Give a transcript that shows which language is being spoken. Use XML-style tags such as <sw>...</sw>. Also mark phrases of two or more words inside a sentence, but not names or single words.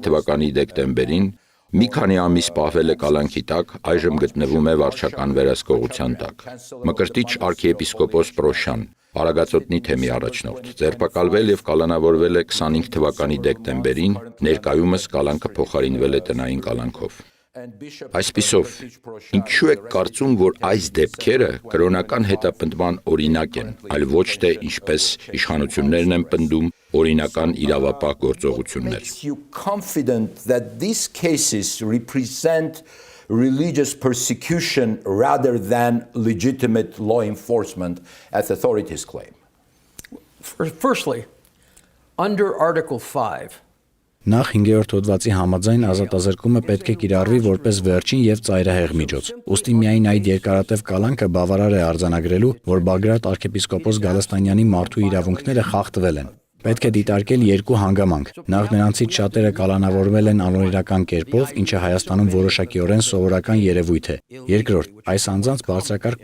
<hy>թվականի դեկտեմբերին, մի քանի ամիս պահվել է կալանքի տակ, այժմ գտնվում է վարչական վերահսկողության տակ։ Մկրտիչ arczepiskopos Պրոշյան, Արագածոտնի թեմի առաջնորդ, ձերբակալվել եւ կալանավորվել է 25 թվականի դեկտեմբերին, ներկայումս կալանքը փոխարինվել է տնային կալանքով։ Այսպիսով, ինչու եք կարծում, որ այս դեպքերը կրոնական հետապնդման օրինակ են, այլ ոչ թե ինչպես իշխանություններն են պնդում օրինական իրավապահ գործողություններ։</hy> <en>Makes you confident that these cases represent religious persecution rather than legitimate law enforcement, as authorities claim. Firstly, under Article 5,</en> <hy>Նախ 5-րդ հոդվածի համաձայն ազատազրկումը պետք է կիրառվի որպես վերջին եւ ծայրահեղ միջոց։ Ուստի միայն այդ երկարատև կալանքը բավարար է արձանագրելու, որ Բագրատ arczepiskopos Գալստանյանի մարդու իրավունքները խախտվել են։ Պետք է դիտարկել երկու հանգամանք։ Նախ նրանցից շատերը կալանավորվել են անօրինական կերպով, ինչը Հայաստանում որոշակիորեն սովորական երևույթ է։ Երկրորդ, այս անձանց բարձրակարգ</hy>